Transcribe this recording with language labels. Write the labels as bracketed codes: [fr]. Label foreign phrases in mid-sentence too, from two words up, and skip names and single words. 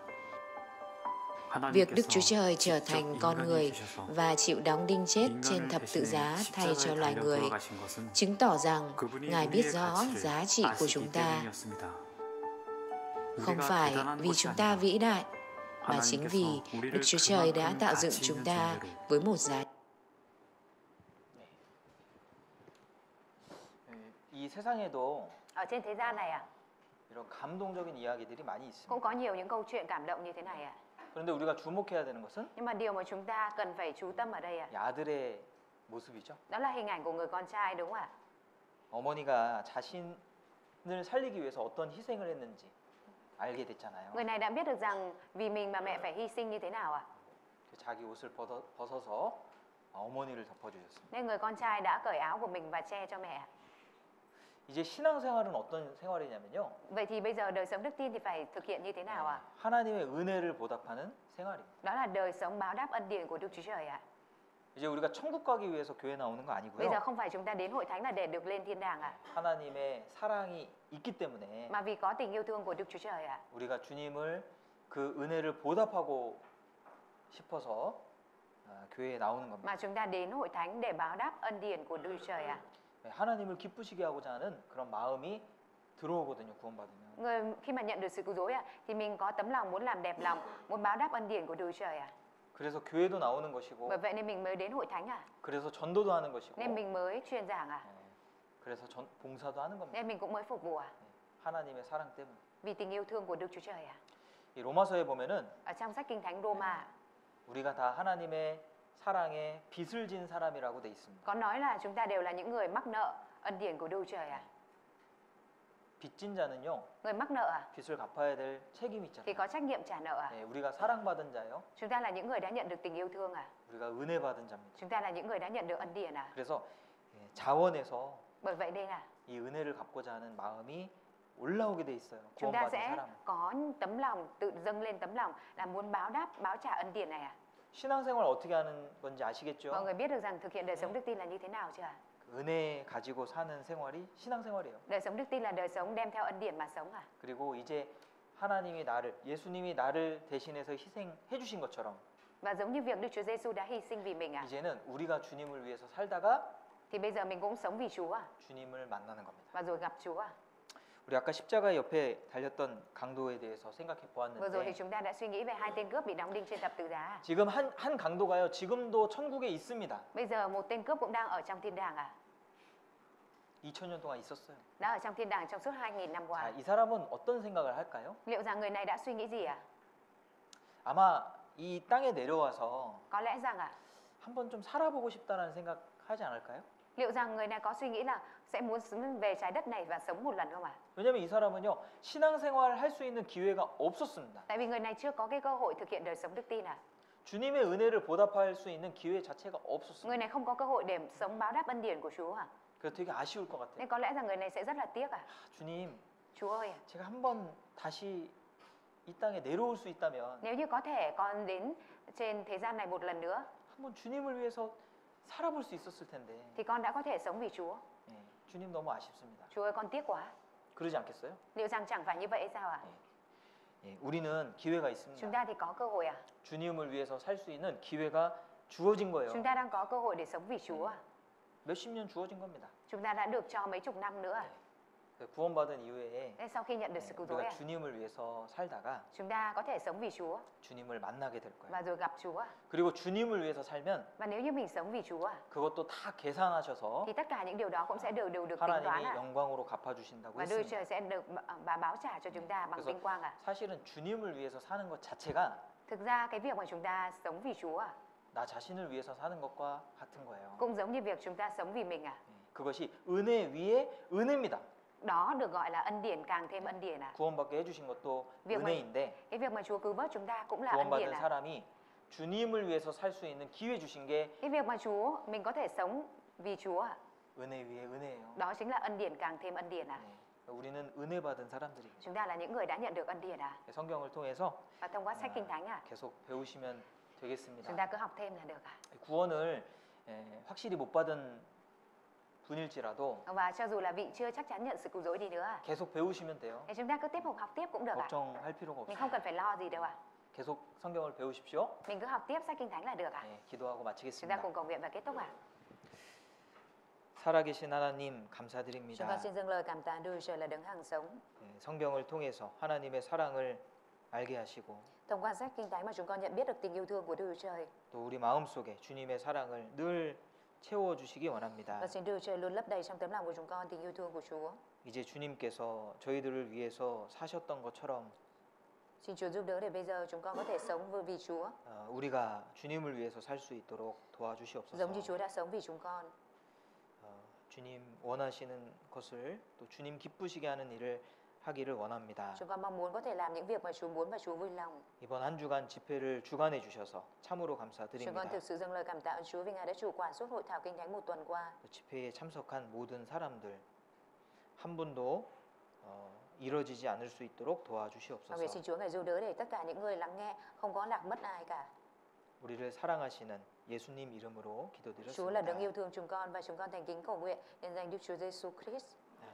[vi] Việc Đức Chúa Trời trở thành con người và chịu đóng đinh chết trên thập tự giá thay cho loài người chứng tỏ rằng Ngài biết rõ giá trị của chúng ta. Không phải vì chúng ta vĩ đại, mà chính vì Đức Chúa Trời đã tạo dựng chúng ta với một giá trị. [ko] 이 세상에도 [vi] Ở trên thế gian này [ko] 이런 감동적인 이야기들이 많이 있습니다. [vi] cũng có nhiều những câu chuyện cảm động như thế này [ko] 그런데 우리가 주목해야 되는 것은 [vi] Nhưng mà điều mà chúng ta cần phải chú tâm ở đây [ko] 이 아들의 모습이죠. [vi] Đó là hình ảnh của người con trai đúng không ạ? [ko] 어머니가 자신을 살리기 위해서 어떤 희생을 했는지 알게 됐잖아요. [vi] Người này đã biết được rằng vì mình mà mẹ phải hy sinh như thế nào ạ? [ko] 자기 옷을 벗어서 어머니를 덮어주셨습니다. [vi] Nên người con trai đã cởi áo của mình và che cho mẹ. [ko] 이제 신앙생활은 어떤 생활이냐면요. [vi] Vậy thì bây giờ đời sống đức tin thì phải thực hiện như thế nào ạ? [ko] 하나님의 은혜를 보답하는 생활입니다. [vi] Đó là đời sống báo đáp ân điển của Đức Chúa Trời ạ. [ko] 이제 우리가 천국 가기 위해서 교회 나오는 거 [vi] Bây [ko] 아니고요. [vi] giờ không phải chúng ta đến hội thánh là để được lên thiên đàng ạ, [ko] 하나님의 사랑이 있기 때문에 [vi] mà vì có tình yêu thương của Đức Chúa Trời ạ. [ko] 우리가 주님을 그 은혜를 보답하고 싶어서 교회에 나오는 겁니다. [vi] Mà chúng ta đến hội thánh để báo đáp ân điển của Đức Chúa Trời ạ. [ko] 하나님을 기쁘시게 하고자 하는 그런 마음이 들어오거든요. 구원받으면. [vi] Người khi mà nhận được sự cứu rỗi ạ, thì mình có tấm lòng muốn làm đẹp lòng, muốn báo đáp ân điển của Đức Chúa Trời ạ. [ko] 그래서 교회도 나오는 것이고, [vi] Bởi vậy nên mình mới đến hội thánh ạ. [ko] 그래서 전도도 하는 것이고, [vi] Nên mình mới truyền giảng ạ. [ko] 그래서 봉사도 하는 겁니다. [vi] Nên mình cũng mới phục vụ ạ. [ko] 하나님의 사랑 때문에. [vi] Vì tình yêu thương của Đức Chúa Trời ạ. [ko] 이 로마서에 보면은 [vi] Ở trong sách Kinh Thánh Roma [ko] 우리가 다 하나님의 사랑에 빚을 진 사람이라고 돼 있습니다. [vi] có nói là chúng ta đều là những người mắc nợ ân điển của Đức Chúa Trời ạ. [ko] 빚진 자는요, [vi] Người mắc nợ ạ, [ko] 빚을 갚아야 될 책임이 [vi] thì [ko] 있잖아요. [vi] có trách nhiệm trả nợ ạ. [ko] 우리가 사랑받은 자요, [vi] Chúng ta là những người đã nhận được tình yêu thương ạ. [ko] 우리가 은혜 받은 자입니다. [vi] Chúng ta là những người đã nhận được ân điển ạ. [ko] 그래서 자원에서 [vi] Bởi vậy đây là [ko] 이 은혜를 갚고자 하는 마음이 올라오게 돼 있어요. [vi] chúng ta [ko] 구원받은 [vi] sẽ [ko] 사람. [vi] có tấm lòng tự dâng lên tấm lòng là muốn báo trả ân điển này ạ. [ko] 신앙생활 어떻게 하는 건지 아시겠죠? [vi] Mọi người biết được rằng thực hiện đời sống đức tin là như thế nào chưa ạ? [ko] 은혜 가지고 사는 생활이 신앙생활이에요. [vi] Đời sống đức tin là đời sống đem theo ân điển mà sống ạ. [ko] 그리고 이제 예수님이 나를 대신해서 희생해 주신 것처럼 [vi] Và giống như việc Đức Chúa Giêsu đã hy sinh vì mình ạ. [ko] 이제는 우리가 주님을 위해서 살다가 [vi] Thì bây giờ mình cũng sống vì Chúa ạ. [ko] 주님을 만나는 겁니다. [vi] Và rồi gặp Chúa ạ. [ko] 우리 아까 십자가 옆에 달렸던 강도에 대해서 생각해 [vi] Vừa rồi thì [ko] 보았는데 [vi] chúng ta đã suy nghĩ về hai tên cướp bị đóng đinh trên thập tự giá. [ko] 지금 한 강도가요. 지금도 천국에 있습니다. [vi] Bây giờ một tên cướp cũng đang ở trong thiên đàng ạ. [ko] 2000년 동안 있었어요. [vi] Đã ở trong thiên đàng trong suốt 2000 năm [ko] 자, [vi] qua. [ko] 이 사람은 어떤 생각을 할까요? [vi] Liệu rằng người này đã suy nghĩ gì ạ? [ko] 아마 이 땅에 내려와서 [vi] Có lẽ rằng ạ, [ko] 한번 좀 살아보고 싶다라는 생각 하지 않을까요? [vi] liệu rằng người này có suy nghĩ là sẽ muốn về trái đất này và sống một lần không ạ? [ko] 왜냐면 이 사람은요. 신앙생활을 할 수 있는 기회가 없었습니다. [vi] Tại vì người này chưa có cái cơ hội thực hiện đời sống đức tin ạ. [ko] 주님의 은혜를 보답할 수 있는 기회 자체가 [vi] Người [ko] 없었습니다. [vi] này không có cơ hội để sống báo đáp ân điển của Chúa ạ. [ko] 그래서 되게 아쉬울 것 같아요. [vi] Nên có lẽ rằng người này sẽ rất là tiếc ạ. [ko] 주님, [vi] Chúa ơi, [ko] 제가 한번 다시 이 땅에 내려올 수 있다면 [vi] nếu như có thể con đến trên thế gian này một lần nữa [ko] 한번 주님을 위해서 살아볼 수 있었을 텐데. [vi] thì con đã có thể sống vì Chúa. [ko] 예, 주님 너무 아쉽습니다. [vi] Chúa ơi, con tiếc quá. [ko] 그러지 않겠어요? [vi] Liệu rằng chẳng phải như vậy sao ạ? [ko] 예, 우리는 기회가 [vi] Chúng [ko] 있습니다. [vi] ta thì có cơ hội ạ. [ko] 주님을 위해서 살 수 있는 기회가 주어진 거예요. [vi] Chúng ta đang có cơ hội để sống vì Chúa ạ. [ko] 몇십 년 주어진 겁니다. [vi] Chúng ta đã được cho mấy chục năm nữa ạ. [ko] 구원받은 이후에 [vi] Nên sau khi nhận được sự cứu rỗi [ko] 우리가 [vi] ạ, [ko] 주님을 위해서 살다가 [vi] chúng ta có thể sống vì Chúa [ko] 주님을 만나게 될 거예요. [vi] và rồi gặp Chúa ạ. [ko] 그리고 주님을 위해서 살면 [vi] Và nếu như mình sống vì Chúa ạ, [ko] 그것도 다 계산하셔서 [vi] thì tất cả những điều đó cũng sẽ đều được tính toán [ko] 하나님이 [vi] ạ. [ko] 영광으로 갚아주신다고 [vi] Và Đức [ko] 했습니다. [vi] Trời sẽ được và báo trả cho chúng ta bằng [ko] 그래서 [vi] vinh quang ạ. [ko] 사실은 주님을 위해서 사는 것 자체가 [vi] Thực ra cái việc mà chúng ta sống vì Chúa ạ, [ko] 나 자신을 위해서 사는 것과 같은 거예요. [vi] cũng giống như việc chúng ta sống vì mình ạ. [ko] 그것이 은혜 위에 은혜입니다. [vi] Đó được gọi là ân điển càng thêm ân điển ạ. [ko] 구원받게 해주신 것도 [vi] việc [ko] 은혜인데 [vi] cái việc mà Chúa cứu vớt chúng ta cũng là ân điển [ko] 구원받은 [vi] ạ. [ko] 사람이 주님을 위해서 살 수 있는 기회 주신 게 [vi] Cái việc mà mình có thể sống vì Chúa ạ, [ko] 은혜 위에 은혜예요. [vi] đó chính là ân điển càng thêm ân điển ạ. [ko] 우리는 은혜 받은 사람들이에요. [vi] Chúng ta là những người đã nhận được ân điển ạ. [ko] 성경을 통해서 [vi] Và thông qua sách Kinh Thánh ạ, [ko] 계속 배우시면 [vi] chúng [ko] 되겠습니다. [vi] ta cứ học thêm là được ạ. [ko] 구원을 확실히 못 받은 분일지라도 [vi] Và cho dù là vị chưa chắc chắn nhận sự cứu rỗi đi nữa ạ, [ko] 계속 배우시면 돼요. [vi] thì chúng ta cứ tiếp tục học tiếp cũng được ạ. [ko] 걱정할 필요가 [vi] Mình [ko] 없어요. [vi] không cần phải lo gì đâu ạ. [ko] 계속 성경을 배우십시오. [vi] Mình cứ học tiếp sách Kinh Thánh là được ạ. [ko] 기도하고 [vi] Chúng ta [ko] 마치겠습니다. [vi] cùng cầu nguyện và kết thúc ạ. [ko] 살아계신 하나님 [vi] Chúng [ko] 감사드립니다. [vi] con xin dâng lời cảm tạ Đức Trời là đấng hằng sống. [ko] 성경을 통해서 하나님의 사랑을 알게 하시고 [vi] Thông qua sách Kinh Thánh mà chúng con nhận biết được tình yêu thương của Đức Trời. [ko] 또 우리 마음속에 주님의 사랑을 늘 채워주시기 원합니다. [vi] Và xin Đức Trời luôn lấp đầy trong tấm lòng của chúng con tình yêu thương của Chúa. [ko] 이제 주님께서 저희들을 위해서 사셨던 것처럼 [vi] Xin Chúa giúp đỡ để bây giờ chúng con có thể sống vì Chúa, [ko] 우리가 주님을 위해서 살 수 있도록 [vi] giống như [ko] 도와주시옵소서. [vi] Chúa đã sống vì chúng con. [ko] 주님 원하시는 것을 또 주님 기쁘시게 하는 일을 하기를 원합니다. [vi] Chúng con mong muốn có thể làm những việc mà Chúa muốn và Chúa vui lòng. [ko] 이번 한 주간 집회를 주관해 주셔서 참으로 [vi] Chúng con [ko] 감사드립니다. [vi] thực sự dâng lời cảm tạ ơn Chúa vì Ngài đã chủ quản suốt hội thảo Kinh Thánh một tuần qua. [ko] 집회에 참석한 모든 사람들 한 분도 이뤄지지 않을 수 있도록 [vi] Và nguyện [ko] 도와주시옵소서. [vi] xin Chúa Ngài giúp đỡ để tất cả những người lắng nghe không có lạc mất ai cả. [ko] 우리를 사랑하시는 예수님 이름으로 [vi] Chúa là đấng [ko] 기도드렸습니다. [vi] yêu thương chúng con và chúng con thành kính cầu nguyện nhân danh Đức Chúa Giêsu Christ.